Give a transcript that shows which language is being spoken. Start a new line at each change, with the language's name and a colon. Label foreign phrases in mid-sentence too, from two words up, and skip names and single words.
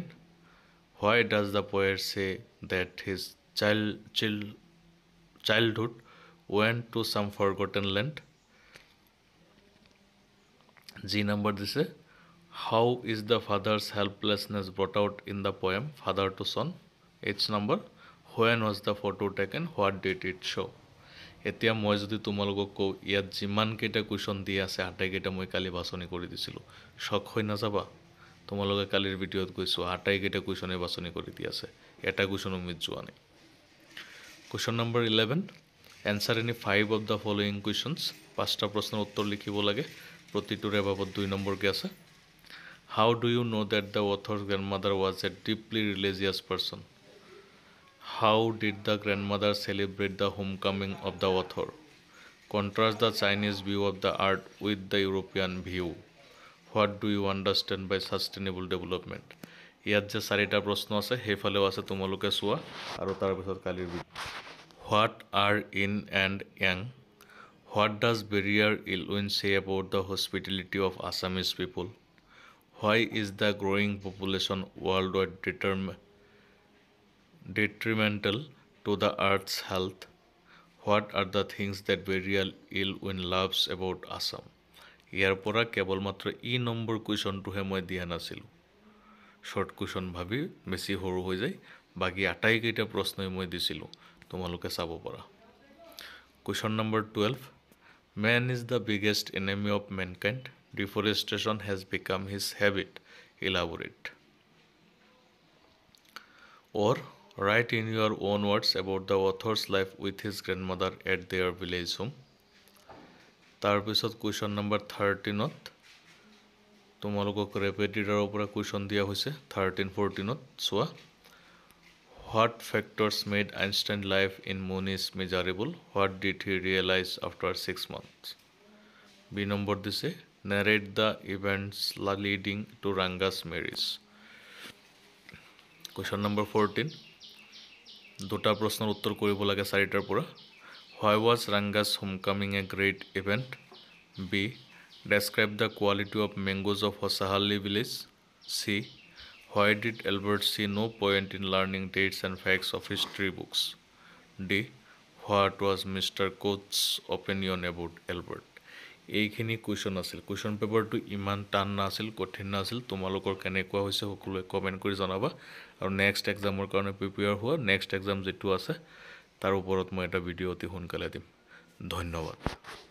English: Why does the poet say that his childhood went to some forgotten land? G number this is how is the father's helplessness brought out in the poem Father to Son? H number when was the photo taken? What did it show?
Assamese: এতিয়া মই যদি তোমালোকক কওঁ ইয়াত যিমানকেইটা কুৱেশ্যন দিয়া আছে আটাইকেইটা মই কালি বাছনি কৰি দিছিলোঁ শক হৈ নাযাবা তোমালোকে কালিৰ ভিডিঅ'ত গৈছোঁ আটাইকেইটা কুৱেশ্যনে বাছনি কৰি দি আছে এটা কুৱেশ্যনো মিছ যোৱা নাই
English: Question number 11 answer any 5 of the following questions
Assamese: পাঁচটা প্ৰশ্নৰ উত্তৰ লিখিব লাগে প্ৰতিটোৰে বাবদ 2 নম্বৰকে আছে
English: How do you know that the author's grandmother was a deeply religious person? How did the grandmother celebrate the homecoming of the author? Contrast the Chinese view of the art with the European view. What do you understand by sustainable development?
Assamese: ইয়াত যে চাৰিটা প্ৰশ্ন আছে সেইফালেও আছে তোমালোকে চোৱা আৰু তাৰপিছত কালিৰ
English: What are yin and yang? What does Barrier Ilwin say about the hospitality of Assamese people? Why is the growing population worldwide detrimental to the earth's health? What are the things that Barrier Ilwin loves about Assam?
Assamese: ইয়াৰ পৰা কেৱল মাত্ৰ ই নম্বৰ কুৱেশ্যনটোহে মই দিয়া নাছিলোঁ
English: short question
Assamese: ভাবি বেছি সৰু হৈ যায় বাকী আটাইকেইটা প্ৰশ্নই মই দিছিলোঁ তোমালোকে চাব পাৰা
English: question number
Assamese: 12
English: Man is the biggest enemy of mankind. Deforestation has become his habit. Elaborate. Or write in your own words about the author's life with his grandmother at their village home.
Assamese: তাৰপিছত
English: question number
Assamese: 13ত তোমালোকক ৰেপিডিডাৰৰ পৰা কুৱেশ্যন দিয়া হৈছে 13-14ত চোৱা
English: What factors made Einstein's life in Mooni's miserable? What did he realize after 6 months? B number this narrate the events leading to Ranga's marriage. Question number 14.
Assamese: দুটা প্ৰশ্নৰ উত্তৰ কৰিব লাগে চাৰিটাৰ পৰা
English: Why was Ranga's homecoming a great event? B. Describe the quality of mangoes of Hosahalli village. C. Why did Albert see no point in learning dates and facts of history books? D. What was Mr. Coates' opinion about Albert?
Assamese: এইখিনি কুৱেশ্যন আছিল
English: question paper
Assamese: ইমান টান নাছিল কঠিন নাছিল তোমালোকৰ কেনেকুৱা হৈছে সকলোৱে কমেণ্ট কৰি জনাবা আৰু
English: next exam
Assamese: কাৰণে প্ৰিপেয়াৰ হোৱা
English: next exam
Assamese: যেটো আছে তাৰ ওপৰত মই এটা ভিডিঅ' অতি সোনকালে দিম ধন্যবাদ